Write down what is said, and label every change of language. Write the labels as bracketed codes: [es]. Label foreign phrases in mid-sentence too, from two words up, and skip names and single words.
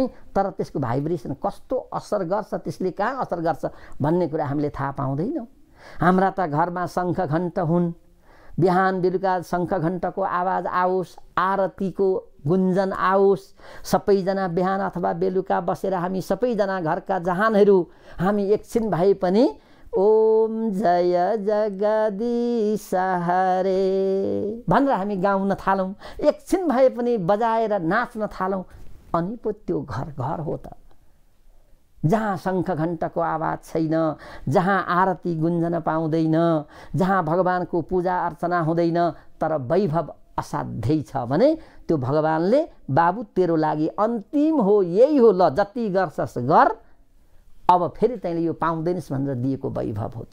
[ne] तर त्यसको भाइब्रेसन कस्तो असर गर्छ, त्यसले कहाँ असर गर्छ भन्ने कुरा हामीले थाहा पाउँदैनौँ। हाम्रा त घरमा शङ्ख घण्ट हुन्, बिहान बेलुका शङ्ख घण्टको आवाज आओस्, आरतीको गुन्जन आओस्, सबैजना बिहान अथवा बेलुका बसेर हामी सबैजना घरका जहानहरू हामी एकछिन भए पनि ओम जय जगदीश हरे भनेर हामी गाउन थालौँ, एकछिन भए पनि बजाएर नाच्न थालौँ। अनि पो त्यो घर घर हो त, जहाँ शङ्ख घण्टको आवाज छैन, जहाँ आरती गुन्जन पाउँदैन, जहाँ भगवानको पूजा अर्चना हुँदैन, तर वैभव असाध्यै छ भने त्यो भगवानले बाबु तेरो लागि अन्तिम हो, यही हो, ल जति गर्छस् गर, अब फेरि तैँले यो पाउँदैनस् भनेर दिएको वैभव हो।